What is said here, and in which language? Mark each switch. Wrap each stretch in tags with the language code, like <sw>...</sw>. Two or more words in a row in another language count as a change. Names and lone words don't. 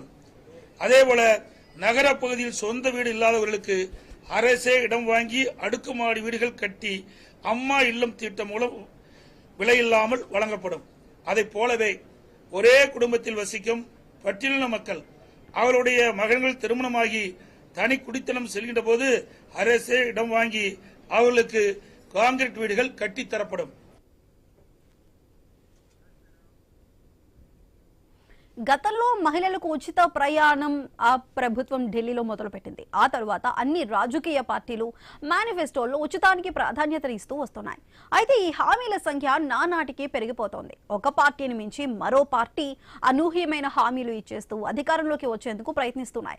<ta>அதேபோல நகர பகுதியில் சொந்த வீடு இல்லாதவர்களுக்கு அரசே இடம் வாங்கி அடுக்குமாடி வீடுகள் கட்டி அம்மா இல்லம் திட்டம் மூலம் விலையில்லாமல் வழங்கப்படும். அதை போலவே ஒரே குடும்பத்தில் வசிக்கும் பட்டியலின மக்கள் அவருடைய மகன்கள் திருமணமாகி தனி குடித்தனம் செல்கின்ற போது அரசே இடம் வாங்கி அவர்களுக்கு கான்கிரீட் வீடுகள் கட்டித்தரப்படும்.</ta> <te>గతంలో మహిళలకు ఉచిత ప్రయాణం ఆ ప్రభుత్వం ఢిల్లీలో మొదలుపెట్టింది. ఆ తర్వాత అన్ని రాజకీయ పార్టీలు మేనిఫెస్టోల్లో ఉచితానికి ప్రాధాన్యత ఇస్తూ వస్తున్నాయి. అయితే ఈ హామీల సంఖ్య నానాటికి పెరిగిపోతోంది. ఒక పార్టీని మించి మరో పార్టీ అనూహ్యమైన హామీలు ఇచ్చేస్తూ అధికారంలోకి వచ్చేందుకు ప్రయత్నిస్తున్నాయి.</te>